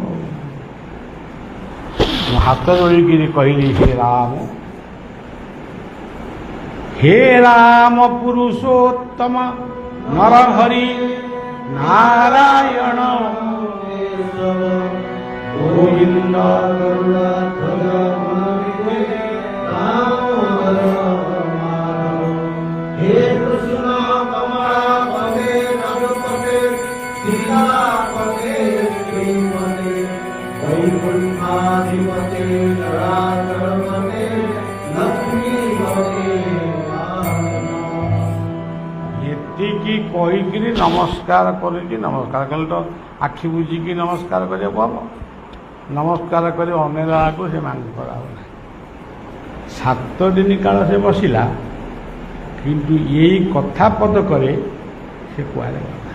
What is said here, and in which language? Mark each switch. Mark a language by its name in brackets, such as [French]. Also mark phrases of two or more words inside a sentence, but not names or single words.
[Odia] ମୁଁ ହାତ ଯୋଡ଼ିକିରି କହିଲି, ହେ ରାମ ପୁରୁଷୋତ୍ତମ ନରହରି ନାରାୟଣ ଗୋବିନ୍ଦ [Sanskrit] हे कृष्ण कमलापते नरपते सीतापते श्रीमते वैकुंठाधिपते नराचरपते लक्ष्मीपते। [Odia] ଏତିକି କହିକିରି ନମସ୍କାର କରିକି, ନମସ୍କାର କଲେ ତ ଆଖି ବୁଝିକି ନମସ୍କାର କରିବାକୁ ହବ। ନମସ୍କାର କରି ଅନେଇଲାକୁ ସେ ମାଙ୍କଡ଼ ଆଉ ନାହିଁ। 7 ଦିନ କାଳ ସେ ବସିଲା, କିନ୍ତୁ ଏଇ କଥା ପଦକରେ ସେ କୁଆଡ଼େ ଗଲା।